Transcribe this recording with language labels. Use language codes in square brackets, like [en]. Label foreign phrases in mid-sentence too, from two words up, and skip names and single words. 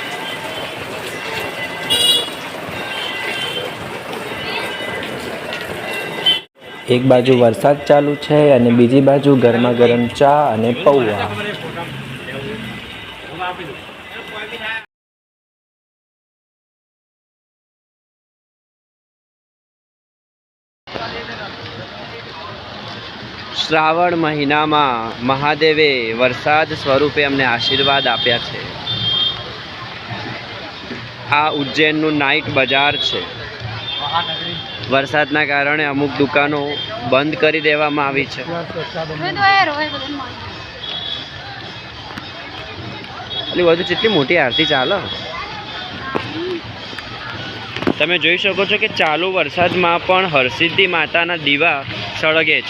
[gu] એક બાજુ વરસાદ ચાલુ [hi] है और [gu] બીજી બાજુ ગરમા ગરમ ચા ઔર પૌઆ। શ્રાવણ મહિના મેં મહાદેવે વરસાદ સ્વરૂપે અમને આશીર્વાદ આપ્યા છે। આ ઉજ્જૈન નાઇટ બજાર છે। વરસાદના કારણે અમુક દુકાનો બંધ કરી દેવામાં આવી છે। અલી વધુ જેટલી મોટી આરતી ચાલે તમે જોઈ શકો છો કિ ચાલુ વરસાદમાં પણ હરસિદ્ધિ માતાના દીવા સળગે છે।